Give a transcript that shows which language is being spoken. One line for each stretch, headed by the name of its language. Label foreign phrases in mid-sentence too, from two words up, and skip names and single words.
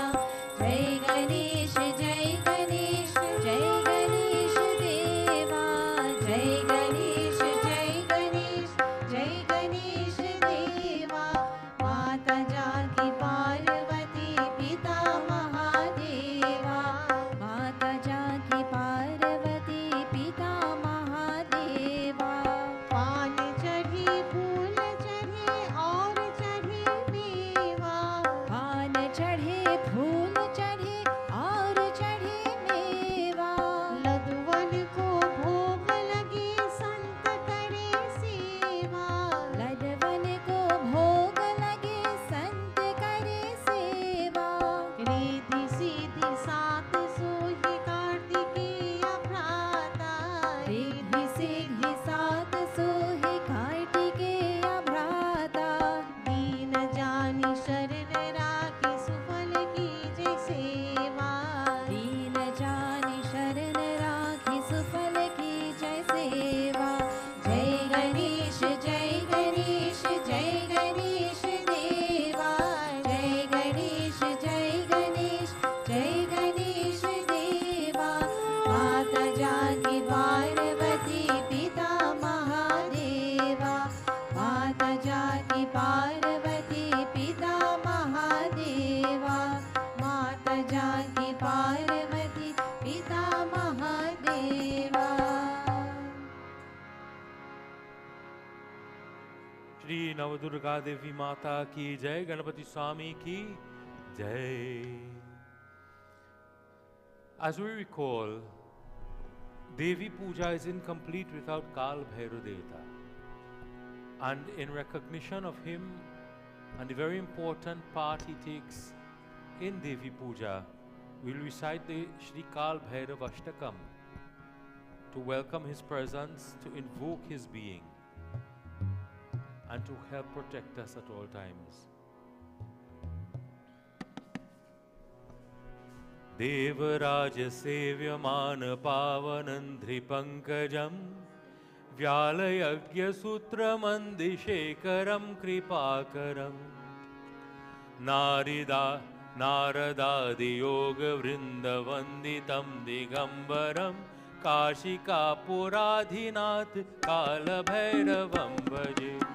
Hindi: जय गणेश देवा जय गणेश देवा माता जानकी पार्वती पिता महादेवा माता जानकी पार्वती पिता महादेवा। पान चढ़े फूल चढ़े और चढ़े मेवा पान चढ़े फूल चढ़े और चढ़े मेवा लदवन को भोग लगे संत करे सेवा लदवन को भोग लगे संत करे सेवा। रिद्धि सिद्धि सात सोहि कार्तिकेय भ्राता रिद्धि सिद्धि सात सोहि कार्तिकेय भ्राता दीन जानि शरण राखी सुफल की जय सेवा दीन जानि शरण राखी सुफल की जय सेवा। जय गणेश देवा जय गणेश देवा माता जानकी पार्वती पिता महादेवा माता जानकी पार्वती पिता महादेवा माता जानकी पार्वती पिता महादेवा। श्री नवदुर्गा देवी माता की जय। गणपति स्वामी की जय।
English: As we recall, Devi Puja is incomplete without Kal Bhairav Devata. And in recognition of him and the very important part he takes in Devi Puja, we'll recite the Shri Kal Bhairav Ashtakam to welcome his presence, to invoke his being, and to help protect us at all times.
Sanskrit: देवराज सेव्यमान पावनंध्रि पंकजं व्यालयज्ञसूत्रमन्दिशेखरं कृपाकरं नारदादियोगवृन्दवन्दितं दिगम्बरं काशिकापुराधिनाथ कालभैरवं भजे।